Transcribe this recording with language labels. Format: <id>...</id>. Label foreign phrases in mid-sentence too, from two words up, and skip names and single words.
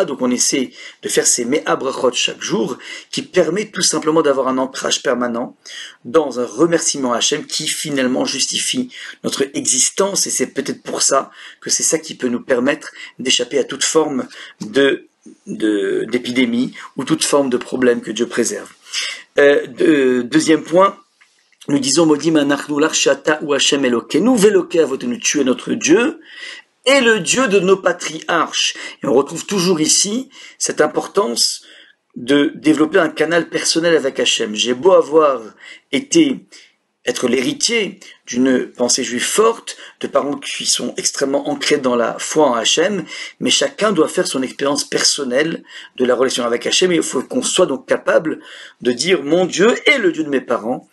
<fr>Donc on essaie de faire ces</fr> <he>מאה ברכות</he> <fr>chaque jour, qui permet tout simplement d'avoir un ancrage permanent dans un remerciement à Hachem qui finalement justifie notre existence, et c'est peut-être pour ça que c'est ça qui peut nous permettre d'échapper à toute forme d'épidémie ou toute forme de problème que Dieu préserve. Deuxième point, nous disons</fr> <he>מודים אנחנו לך שאתה הוא השם אלוקינו ואלוקי אבותינו,</he> <fr>tu es notre Dieu et le Dieu de nos patriarches. Et on retrouve toujours ici cette importance de développer un canal personnel avec Hachem. J'ai beau être l'héritier d'une pensée juive forte, de parents qui sont extrêmement ancrés dans la foi en Hachem, mais chacun doit faire son expérience personnelle de la relation avec Hachem, et il faut qu'on soit donc capable de dire mon Dieu est le Dieu de mes parents.</fr>